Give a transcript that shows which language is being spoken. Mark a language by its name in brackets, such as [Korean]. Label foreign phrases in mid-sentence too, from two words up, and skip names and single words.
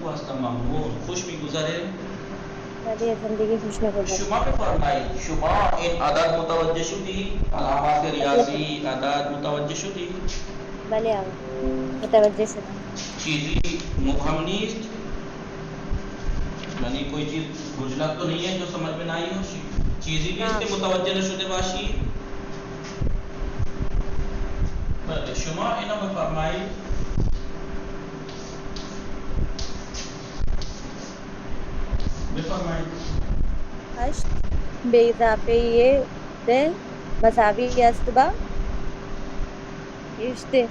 [Persian] منم خوب هستم ممنون. خوش میگذره؟ بله زندگی خوش نگذره. شما بفرمایید شما این عدد متوجه شدی؟ علامات ریاضی عدد متوجه شدی؟ بله آقا متوجه شدم. چیزی مبہم نیست، [Urdu] یعنی کوئی چیز گجلت تو نہیں ہے جو سمجھ میں نہ آئی ہو، چیزی بھی اس کے [Persian] متوجه نشده باشی. بله شما اینو بفرمایید. بفرمایید. 8 به اضافه ده مساوی است با 18.